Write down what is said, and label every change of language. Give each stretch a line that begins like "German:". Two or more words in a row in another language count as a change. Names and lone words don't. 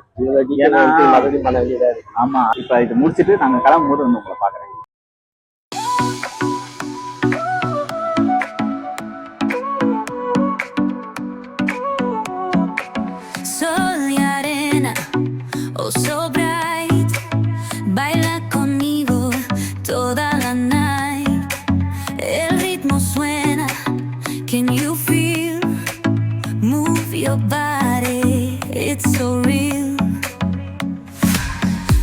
Tamil: மறுபடியும் பண்ண வேண்டியதாக இருக்குது. ஆமாம், இப்போ இது முடிச்சுட்டு நாங்கள் கிளம்பும் போது வந்து உங்களை பார்க்குறேன்.
English: So bright,
Spanish: baila conmigo toda la night. El ritmo suena,
English: can you feel? Move your body, it's so real.